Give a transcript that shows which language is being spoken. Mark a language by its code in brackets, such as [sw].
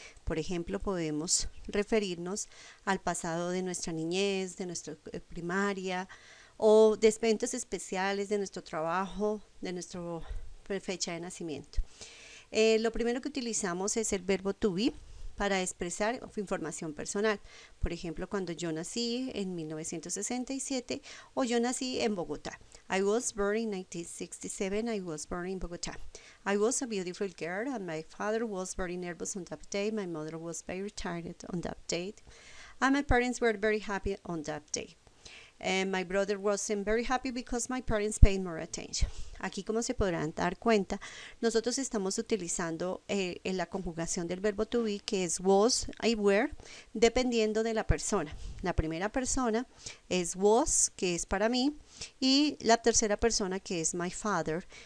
[es] Por ejemplo, podemos referirnos al pasado de nuestra niñez, de nuestra primaria o de eventos especiales de nuestro trabajo, de nuestra fecha de nacimiento. Lo primero que utilizamos es el verbo to be para expresar información personal. Por ejemplo, cuando yo nací en 1967 o yo nací en Bogotá. [en] I was born in 1967. I was born in Bogotá. I was a beautiful girl and my father was very nervous on that day. My mother was very tired on that day. And my parents were very happy on that day. And my brother wasn't very happy because my parents paid more attention. [es] Aquí, como se podrán dar cuenta, nosotros estamos utilizando en la conjugación del verbo to be, que es was y were, dependiendo de la persona. La primera persona es was, que es para mí, y la tercera persona, que es [en] my father.